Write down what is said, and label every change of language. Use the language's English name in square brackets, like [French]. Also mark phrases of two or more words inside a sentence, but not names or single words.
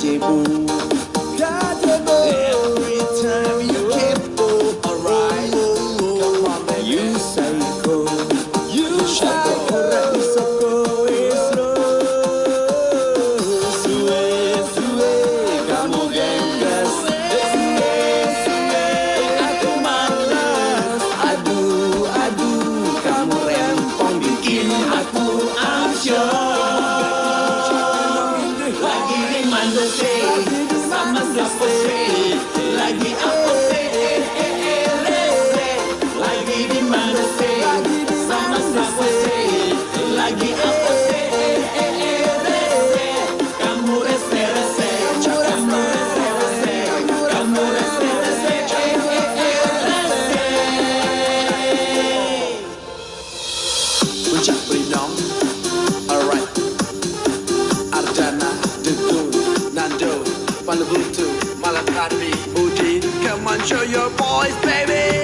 [English] Every time you keep alright. Come on, baby. You say go. You say go. So go is [Indonesian] Suwe, suwe, kamu gengges. Suwe, aku malas. Aduh, aduh, kamu rempong bikin aku ansyok. Lagi di mana sih? Sama siapa sih? Lagi apa sih? Rese. Lagi di mana sih? Sama siapa sih? Lagi apa sih? Rese. Kamu rese rese. Kamu rese rese. Kamu rese rese. Rese. Puncak Brinong. [English] Alright. Ardana, Degun, Nando, Palabutu, Malakari, Udin. Come on, show your boys, baby.